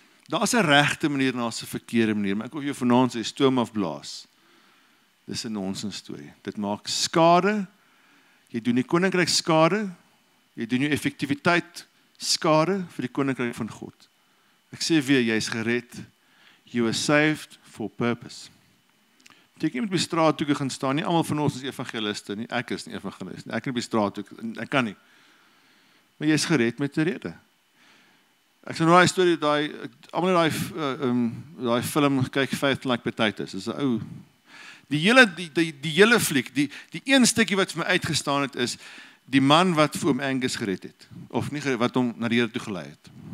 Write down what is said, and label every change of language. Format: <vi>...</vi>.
<af>Daar's 'n regte manier en daar's 'n verkeerde manier, maar ek wil jou vanaand sê, stoom afblaas. Dis 'n nonsens storie. Dit maak skade. Jy doen die koninkryk skade. Jy doen jou effektiwiteit skade vir die koninkryk van God. Ek sê weer, jy's gered.</af> <en>You are saved for purpose.</en> <af>Ek moet by straat toe gaan staan. Nie almal van ons is evangeliste nie. Ek is nie evangelist nie. Ek kan by straat toe, ek kan nie. Maar jy's gered met 'n rede. Ek sien nou daai storie, almal daai film kyk Faith Like Potatoes. Dis 'n ou. Die hele fliek, die een stukkie wat vir my uitgestaan het is die man wat vir oom Angus gered het, of nie gered, wat hom na die Here toe gelei het.</af>